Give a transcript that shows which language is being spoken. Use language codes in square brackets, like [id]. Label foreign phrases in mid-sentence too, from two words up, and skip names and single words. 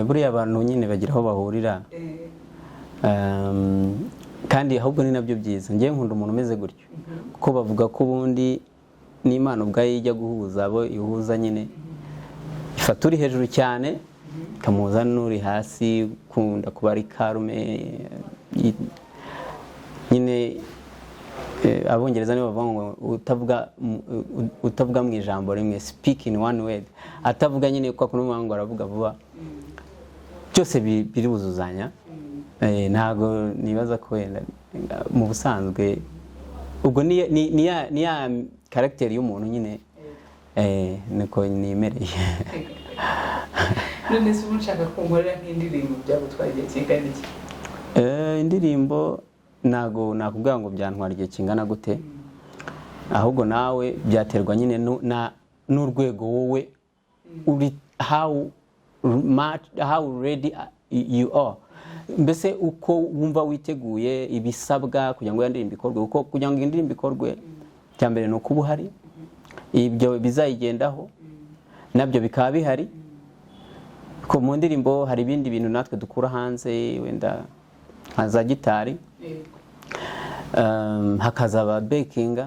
[rw] buriya abantu nyine bagira aho bahurira kandi ahubwo ni nabyo byiza ngiye nkunda umuntu umeze gutyo kuko bavuga ko ubundi n'Imana ubwayo ijya guhuza abo ihuza nyine ifata uri hejuru cyane ikamuhuza n'uri hasi kunda kuba ari karume nyine abongereza nibo bavuga ngo utavuga mu ijambo rimwe [en] speak in one word [rw] atavuga nyine kwa kuno ngo aravuga vuba byose biri buzuzanya ntago nibaza ko wenda mu busanzwe ubwo ni ya character y'umuntu nyine niko nimereye. None se unshaka kunkorera nk'indirimbo byagutwara igihe kingana iki? Indirimbo nago nakubwira ngo byantwara igihe kingana gute, ahubwo nawe byaterwa nyine n'urwego wowe uri [en] how ready you are, [rw] mbese uko wumva witeguye ibisabwa kugira ngo indirimbo ikorwe. Uko kugira ngo indirimbo ikorwe cyambere no kuba uhari, ibyo bizayigendaho nabyo bikaba bihari. Ko mu ndirimbo hari ibindi bintu natwe dukura hanze wenda haza gitari, hakazaba bakinga.